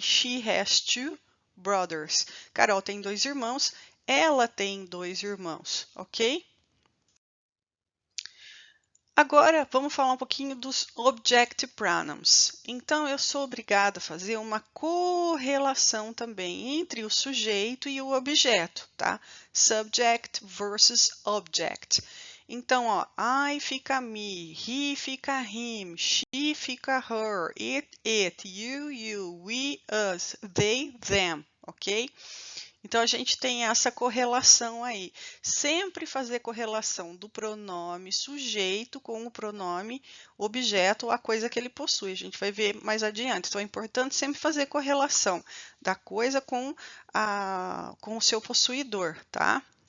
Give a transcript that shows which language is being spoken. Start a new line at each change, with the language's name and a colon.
English: She has two brothers.
Portuguese: Carol tem dois irmãos, ela tem dois irmãos, ok? Agora, vamos falar um pouquinho dos object pronouns. Então, eu sou obrigada a fazer uma correlação também entre o sujeito e o objeto, tá?
English: Subject versus object. Então, ó, I fica me, he fica him, she fica her, it, you, we, us, they, them, ok?
Portuguese: Então, a gente tem essa correlação aí. Sempre fazer correlação do pronome sujeito com o pronome objeto ou a coisa que ele possui. A gente vai ver mais adiante. Então, é importante sempre fazer correlação da coisa com o seu possuidor, tá?